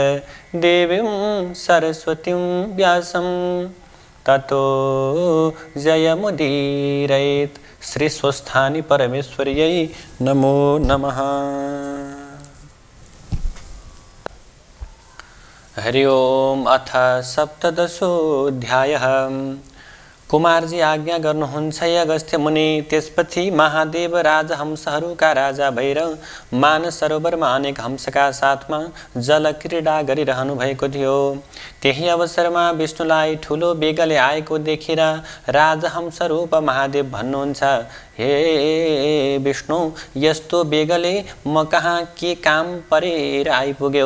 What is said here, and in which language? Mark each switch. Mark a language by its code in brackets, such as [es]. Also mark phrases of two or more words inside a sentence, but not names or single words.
[sa] देवीं सरस्वतीं व्यासं ततो जयमुदीरयेत्। श्री स्वस्थानी परमेश्वर्यै नमो नमः। हरि ओम। अथ सप्तदशोऽध्यायः। [ne] कुमारजी आज्ञा गर्नुहुन्छ अगस्त्य मुनि। त्यसपछि महादेव राजहंसहरूका राजा भएर मानसरोवरमा अनेक हंसका साथमा जलक्रीडा गरिरहनु भएको थियो। त्यही अवसरमा विष्णुलाई ठुलो बेगले आएको देखेर राजहंसरूप महादेव भन्नुहुन्छ, हे विष्णु, यस्तो बेगले म कहाँ के काम परेर आइपुग्यो?